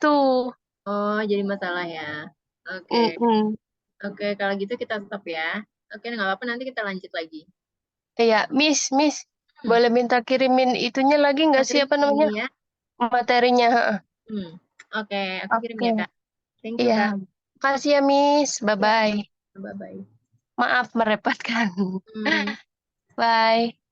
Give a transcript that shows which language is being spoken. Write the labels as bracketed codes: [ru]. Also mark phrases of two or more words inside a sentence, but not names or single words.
[id] Oh, jadi masalah ya. Oke. Mm-mm. Oke, kalau gitu kita stop ya. Oke, nggak apa-apa, nanti kita lanjut lagi. Iya, Miss, boleh minta kirimin itunya lagi nggak sih apa Materinya namanya ini ya. materinya? Heeh. Hmm. Oke, aku kirim Oke, ya, Kak. [en] Thank you, [id] iya. Kak. Kasih ya Miss. Bye Ya, bye. bye-bye. Maaf merepotkan. Hmm. Bye.